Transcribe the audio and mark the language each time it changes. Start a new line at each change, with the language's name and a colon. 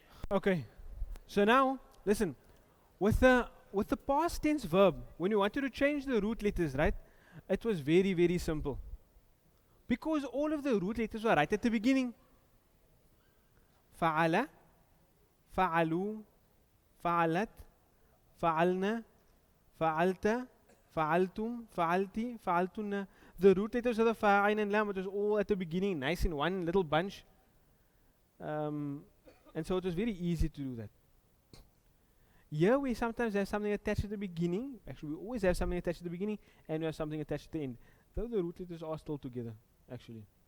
English: Okay. So now, listen. With the past tense verb, when you wanted to change the root letters, right? It was very, very simple. Because all of the root letters were right at the beginning. Fa'ala, fa'alu,
Arabic: فعلت, فعلنا, فعلت, فعلتم, فعلتي, فعلتن.
English: The root letters of the fa, ain and lam, it was all at the beginning, nice in one little bunch. And so it was very easy to do that. Here we sometimes have something attached at the beginning. Actually, we always have something attached at the beginning, and we have something attached at the end. Though the root letters are still together, actually.